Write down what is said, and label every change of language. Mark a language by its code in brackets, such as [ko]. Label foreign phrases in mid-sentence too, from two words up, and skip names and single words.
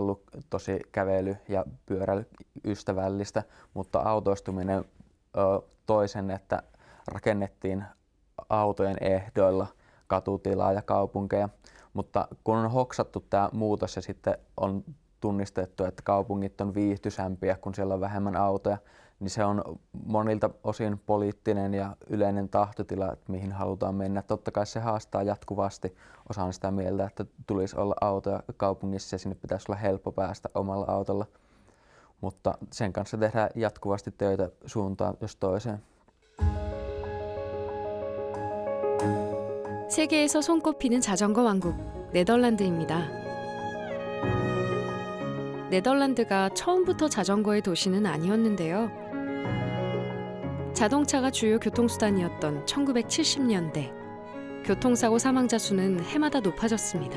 [fi] ollut tosi kävely- ja pyöräilyystävällistä, mutta autoistuminen toi sen, että rakennettiin autojen ehdoilla katutilaa ja kaupunkeja, mutta kun on hoksattu tämä muutos ja sitten on tunnistettu, että kaupungit on viihtyisämpiä, kun siellä on vähemmän autoja, niin se on monilta osin poliittinen ja yleinen tahtotila, että mihin halutaan mennä. Totta kai se haastaa jatkuvasti. Osaan sitä mieltä, että tulisi olla autoja kaupungissa ja sinne pitäisi olla helppo päästä omalla autolla. Mutta sen kanssa tehdään jatkuvasti töitä suuntaan jos toiseen. [ko] 세계에서 손꼽히는 자전거 왕국 네덜란드입니다. 네덜란드가 처음부터 자전거의 도시는 아니었는데요. 자동차가 주요 교통수단이었던 1970년대, 교통사고 사망자 수는 해마다 높아졌습니다.